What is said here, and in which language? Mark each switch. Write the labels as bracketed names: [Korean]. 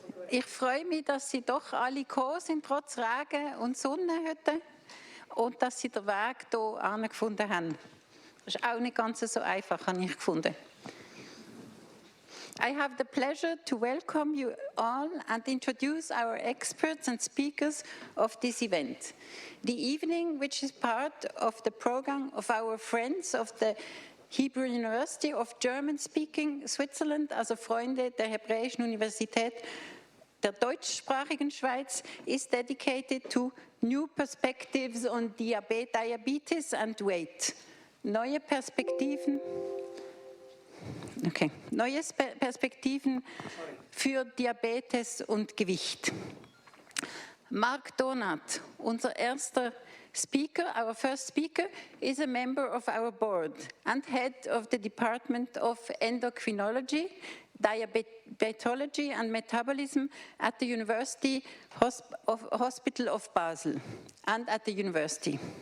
[German] Ich freue mich, dass Sie doch alle gekommen sind, trotz Regen und Sonne heute. Und dass Sie den Weg hier gefunden haben. Das ist auch nicht ganz so einfach, habe ich gefunden. [English] I have the pleasure to welcome you all and introduce our experts and speakers of this event. The evening, which is part of the program of our friends of the Hebrew University of German-speaking Switzerland, also Freunde der Hebräischen Universität der deutschsprachigen Schweiz, is dedicated to new perspectives on diabetes and weight. [German] Neue Perspektiven für Diabetes und Gewicht. [English] Mark Donat, [German] unser erster [English] speaker, our first speaker, is a member of our board and head of the Department of Endocrinology, Diabetology and Metabolism at the University Hospital of Basel and at the university.